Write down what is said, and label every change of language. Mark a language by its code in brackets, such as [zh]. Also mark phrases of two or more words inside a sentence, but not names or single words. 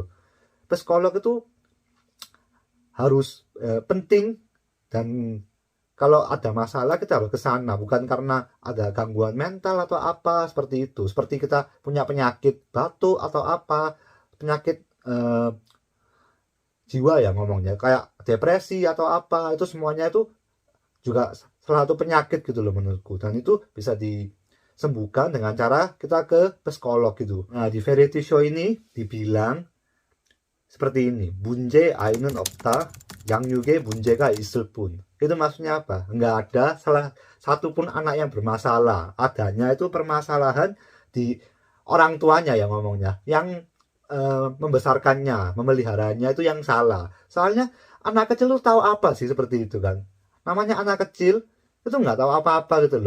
[id] Psikolog itu harus penting, dan kalau ada masalah kita harus ke sana bukan karena ada gangguan mental atau apa seperti itu, seperti kita punya penyakit batuk atau apa penyakit jiwa ya ngomongnya kayak depresi atau apa, itu semuanya itu juga salah satu penyakit gitu loh menurutku, dan itu bisa disembuhkan dengan cara kita ke psikolog gitu. Nah di [en] variety show [id] ini dibilang seperti ini, [ko] 문제아는 없다 양육에 문제가 있을 뿐. [id] Itu maksudnya apa? Nggak ada salah satu pun anak yang bermasalah. Adanya itu permasalahan di orang tuanya yang ngomongnya, yang membesarkannya, memeliharanya itu yang salah. Soalnya anak kecil tuh tahu apa sih seperti itu kan? Namanya anak kecil itu nggak tahu apa-apa gitu loh.